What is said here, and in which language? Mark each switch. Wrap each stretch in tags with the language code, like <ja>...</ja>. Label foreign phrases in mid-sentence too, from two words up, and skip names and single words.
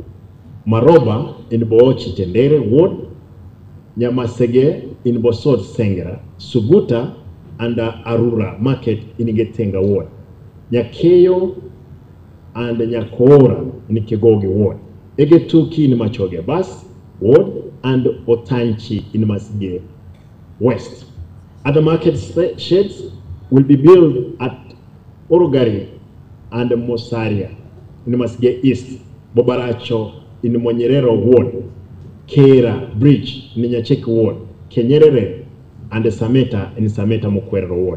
<en>Maroba in Boochi Tendere ward, Nyamasege in Bosot Sengera, Suguta and Arura Market in Getenga ward, Nyakeyo and Nyakoora in Kegogi ward, Egetuki in Machoge Bus ward, and Otanchi in Masige West. Other market sheds will be built at Orogari and Mosaria in Masige East, Bobaracho in Monyerero ward, Kera Bridge in Nyacheki ward, Kenyerere and Sameta in Sameta Mukwerero ward.</en>